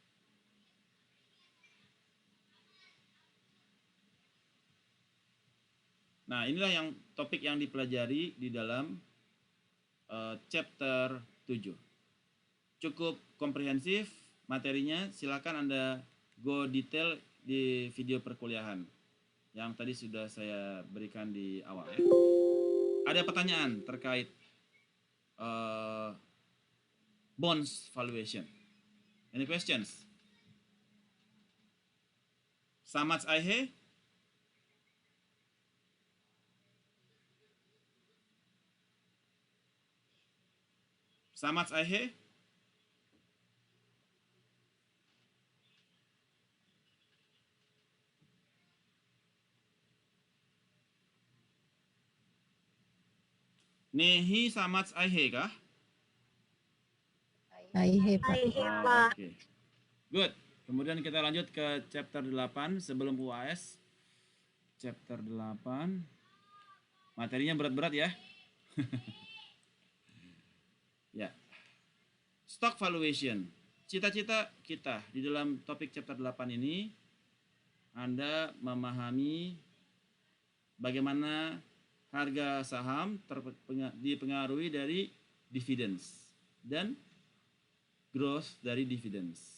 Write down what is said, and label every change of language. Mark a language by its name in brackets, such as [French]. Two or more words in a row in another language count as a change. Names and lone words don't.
[Indonesian] Nah, inilah topik yang dipelajari di dalam chapter 7. Cukup komprehensif materinya, silakan Anda [English] go detail [Indonesian] di video perkuliahan yang tadi sudah saya berikan di awal ya. Ada pertanyaan terkait [English] bonds valuation? Any questions? [Urdu] سمجھ آئے? سمجھ آئے? نہیں سمجھ آئے kah? [Indonesian] Aihe, Pak. Aihe, Oh, Pak. oke. Good. Kemudian kita lanjut ke chapter 8 sebelum UAS. Chapter 8. Materinya berat-berat ya. [English] Ya. Stock valuation. [Indonesian] Cita-cita kita di dalam topik chapter 8 ini Anda memahami bagaimana harga saham dipengaruhi dari dividends dan growth dari dividends.